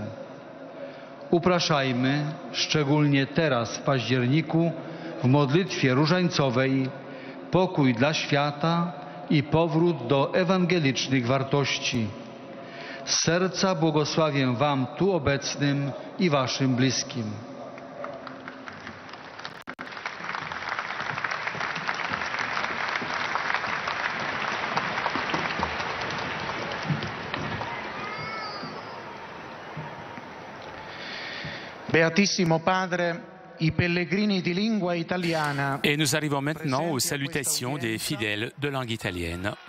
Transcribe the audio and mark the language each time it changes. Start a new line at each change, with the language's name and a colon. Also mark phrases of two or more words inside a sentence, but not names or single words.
Polish: Upraszajmy, szczególnie teraz w październiku, w modlitwie różańcowej, pokój dla świata i powrót do ewangelicznych wartości. Z serca błogosławię Wam tu obecnym i Waszym bliskim.
Italian: Beatissimo Padre, i pellegrini di lingua italiana.
French: Et nous arrivons maintenant aux salutations des fidèles de langue italienne.